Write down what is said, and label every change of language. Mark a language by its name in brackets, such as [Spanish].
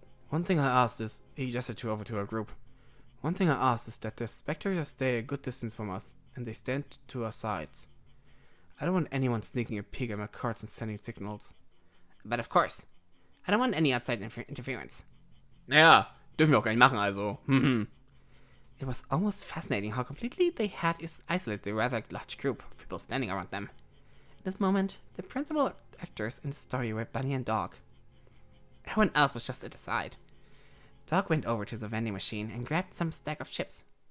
[English] One thing I asked is, he gestured over to our group. One thing I asked is that the spectators stay a good distance from us, and they stand to our sides. I don't want anyone sneaking a peek at my cards and sending signals. But of course. I don't want any outside interference. [German] Naja, dürfen wir auch gar nicht machen, also. [English] It was almost fascinating how completely they had isolated the rather large group of people standing around them. At this moment, the principal actors in the story were Bunny and Dog. Everyone else was just at the side. Dog went over to the vending machine and grabbed some stack of chips.